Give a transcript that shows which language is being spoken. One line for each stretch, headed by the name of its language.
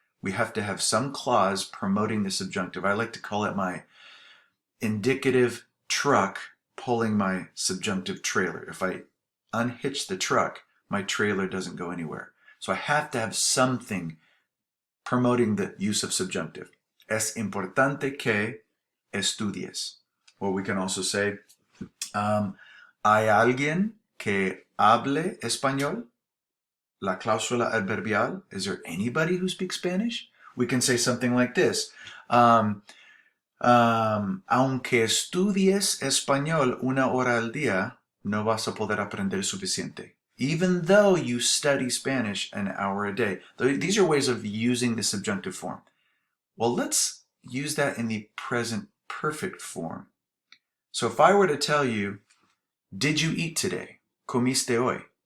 English: We have to have some clause promoting the subjunctive. I like to call it my indicative truck pulling my subjunctive trailer. If I unhitch the truck, my trailer doesn't go anywhere. So I have to have something promoting the use of subjunctive.
Spanish: Es importante que estudies.
English: Or we can also say,
Spanish: ¿hay alguien que hable español? La cláusula adverbial.
English: Is there anybody who speaks Spanish? We can say something like this.
Spanish: Aunque estudies español una hora al día, no vas a poder aprender suficiente.
English: Even though you study Spanish an hour a day. These are ways of using the subjunctive form. Well, let's use that in the present perfect form. So if I were to tell you, did you eat today?
Spanish: Comiste hoy?